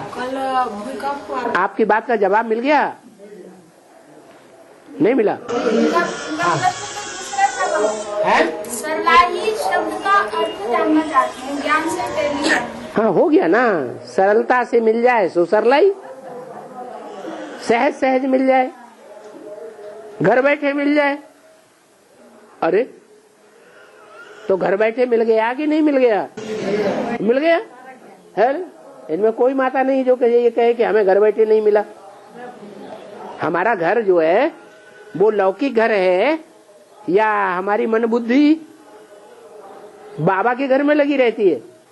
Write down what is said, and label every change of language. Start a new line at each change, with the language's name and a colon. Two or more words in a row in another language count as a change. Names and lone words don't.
Hindi: कल भूकंप हुआ, आपकी बात का जवाब मिल गया? नहीं मिला? सरलाई शब्द का अर्थ जानना चाहते हैं, ज्ञान से प्रेरित। हाँ, हो गया ना, सरलता से मिल जाए सो सरलाई, सहज सहज मिल जाए, घर बैठे मिल जाए। अरे तो घर बैठे मिल गया कि नहीं मिल गया? मिल गया है। इनमें कोई माता नहीं जो ये कहे कि हमें घर बैठे नहीं मिला। हमारा घर जो है वो लौकिक घर है या हमारी मन बुद्धि बाबा के घर में लगी रहती है?